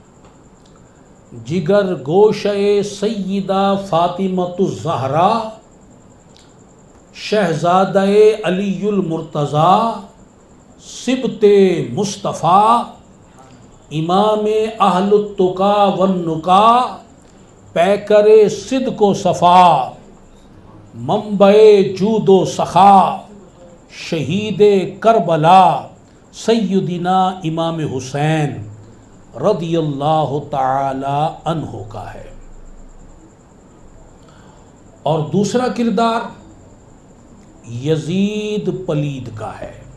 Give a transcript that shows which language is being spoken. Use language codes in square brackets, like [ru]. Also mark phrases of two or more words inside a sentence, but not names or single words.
[ur] جگر گوشے سیدہ فاطمۃ الزہرا، شہزادہ علی المرتضیٰ، سبط مصطفیٰ، امام [ar] اہل التقا والنقا، [ur] پیکر صدق و صفا، منبع جود و سخا، شہید کربلا، سیدنا امام حسین [ar] رضی اللہ تعالی عنہ [ur] کا ہے۔ اور دوسرا کردار یزید پلید کا ہے۔